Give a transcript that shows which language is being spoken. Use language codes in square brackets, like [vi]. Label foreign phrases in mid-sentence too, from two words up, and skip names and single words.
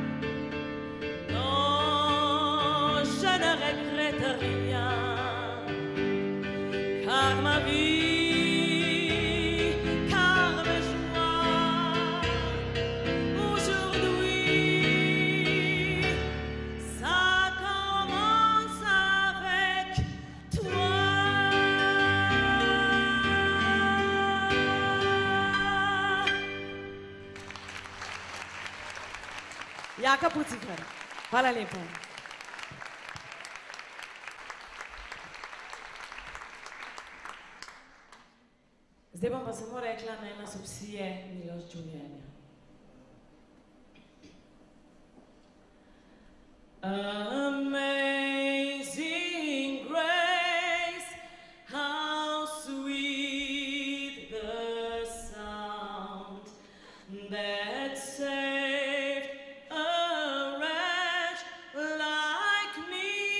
[fr] Non, je ne regrette rien, car ma vie, car mes joies, aujourd'hui, ça commence avec toi. [sl] Jaka Pucikar. Hvala lepa. Zdaj bom pa samo rekla, naj nas obsije milost življenja. [en] Amazing grace, how sweet the sound that saved a wretch like me.